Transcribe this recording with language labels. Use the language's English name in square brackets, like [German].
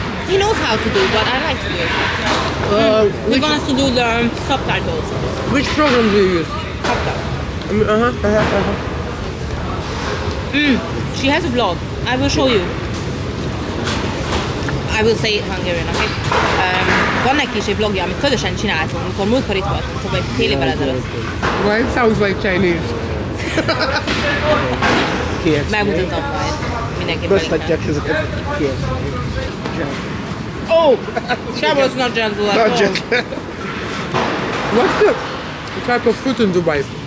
[English] He knows how to do, but I like to do it. We're going to do the subtitles. Which program do you use? She has a vlog. I will show you. I will say it Hungarian, okay? [Hungarian] Van neki is egy vlogja, amit közösen csináltunk, amikor múltkor itt voltunk, szóval egy fél évvel ezelőtt. [English] Well, it sounds like Chinese. [Hungarian] Megmutatom majd. Mindenki Köztetják ezeket. Oh! [English] That was not gentle at all. Not just. What's the type of food in Dubai?